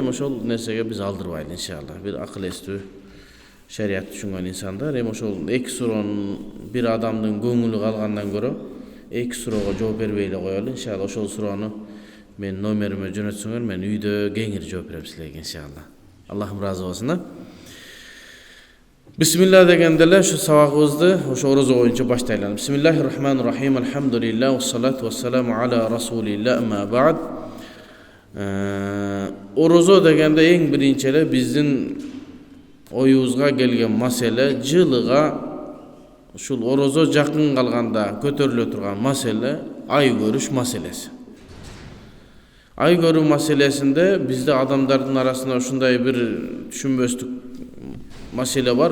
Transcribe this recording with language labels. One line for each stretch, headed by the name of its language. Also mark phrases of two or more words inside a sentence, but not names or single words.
Kyrgyz: Эми ошол нерсеге биз алдырбайлы иншалла. Бир акыл эстүү шарият түшүнгөн инсандар эми ошол эки суроонун бир адамдын көңүлү калгандан көрө эки суроого жооп бербей эле коелу. Иншалла ошол суроону мен номериме жөнөтсөңөр, мен үйдө кеңири жооп берем силерге иншалла. Аллахым разы болсун. Бисмиллах дегенде эле шу сабагыбызды ошо орозо боюнча баштайлы.
Arabic: بسم الله الرحمن الرحيم. الحمد لله والصلاة والسلام على رسول الله أما بعد.
Kyrgyz: Орозо дегенде эң биринчи эле биздин оюбузга келген маселе жылыга ушул орозо жакын калганда көтөрүлө турган маселе ай көрүш маселеси. Ай көрүү маселесинде бизде адамдардын арасында ушундай бир түшүнбөстүк маселе бар.